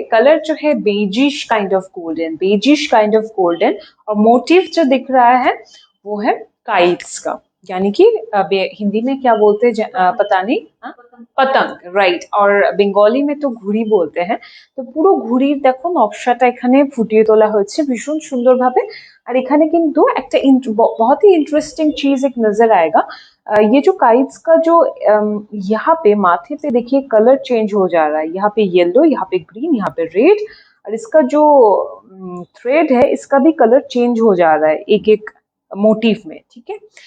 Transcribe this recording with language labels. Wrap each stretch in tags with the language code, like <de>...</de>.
<hi>Colour जो है beigish kind of golden, और मोटिव जो दिख रहा है वो है काइट्स का। यानी कि हिंदी में क्या बोलते हैं पता नहीं, हाँ? पतंग, राइट। और বেঙ্গলি में তো ঘুড়ি बोलते हैं।</hi> <bn>তো পুরো ঘুড়ির দেখো নকশাটা এখানে ফুটিয়ে তোলা হয়েছে ভীষণ সুন্দরভাবে। আর এখানে কিন্তু একটা</bn> <hi>बहुत ही इंटरेस्टिंग चीज एक नजर आएगा। ये जो काइट्स का जो यहाँ पे माथे पे देखिए कलर चेंज हो जा रहा है, यहाँ पे येलो, यहाँ पे ग्रीन, यहाँ पे रेड, और इसका जो थ्रेड है इसका भी कलर चेंज हो जा रहा है एक एक मोटिव में, ठीक है।</hi>